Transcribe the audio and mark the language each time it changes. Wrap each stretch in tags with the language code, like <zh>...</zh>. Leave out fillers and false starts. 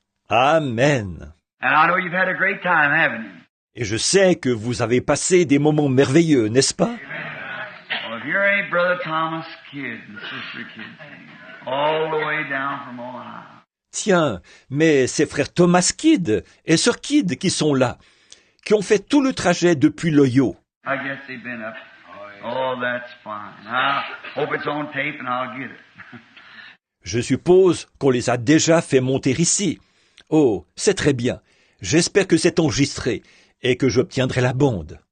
<en>Amen. And I know you've had a great time, haven't you?</en> <fr>Et je sais que vous avez passé des moments merveilleux, n'est-ce pas?</fr> <en>Well, if you're ain't Brother Thomas Kidd and Sister Kidd, all the way down from Ohio.</en> <fr>Tiens, mais c'est frère Thomas Kidd et sœur Kidd qui sont là, qui ont fait tout le trajet depuis l'Ohio.</fr> <en>I guess they've been up. Oh, that's fine. I hope it's on tape and I'll get it.</en> <fr>Je suppose qu'on les a déjà fait monter ici. Oh, c'est très bien. J'espère que c'est enregistré et que j'obtiendrai la bande.</fr>